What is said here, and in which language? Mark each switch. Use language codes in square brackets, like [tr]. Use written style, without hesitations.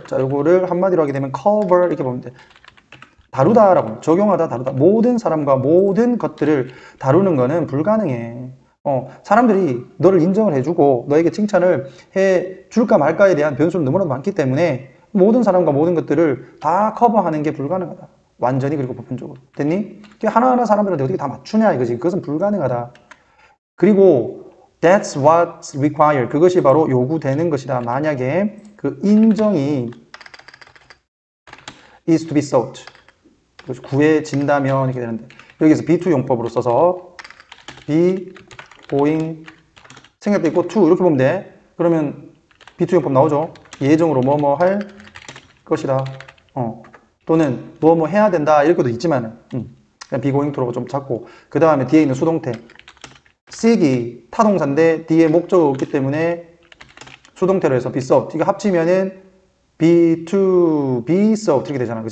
[ko] 자, 요거를 한마디로 하게 되면 cover 이렇게 보면 돼. 다루다라고 적용하다 다루다 모든 사람과 모든 것들을 다루는 거는 불가능해. 사람들이 너를 인정을 해주고 너에게 칭찬을 해줄까 말까에 대한 변수는 너무나도 많기 때문에 모든 사람과 모든 것들을 다 커버하는 게 불가능하다. 완전히 그리고 보편적으로. 됐니? 하나하나 사람들한테 어떻게 다 맞추냐 이거지. 그것은 불가능하다. 그리고 [en] that's what's required. [ko] 그것이 바로 요구되는 것이다. 만약에 그 인정이 [en] is to be sought. [ko] 구해진다면 이렇게 되는데 여기서 be2 용법으로 써서 be going 생략돼 있고 to 이렇게 보면 돼. 그러면 be2 용법 나오죠. 예정으로 뭐뭐 할 것이다. 또는 뭐뭐 해야 된다 이렇게도 있지만은 그냥 be going to로 좀 잡고 그 다음에 뒤에 있는 수동태 seek이 타동사인데 뒤에 목적어가 없기 때문에 수동태로 해서 be sought 이거 합치면은 be to be sought 이렇게 되잖아.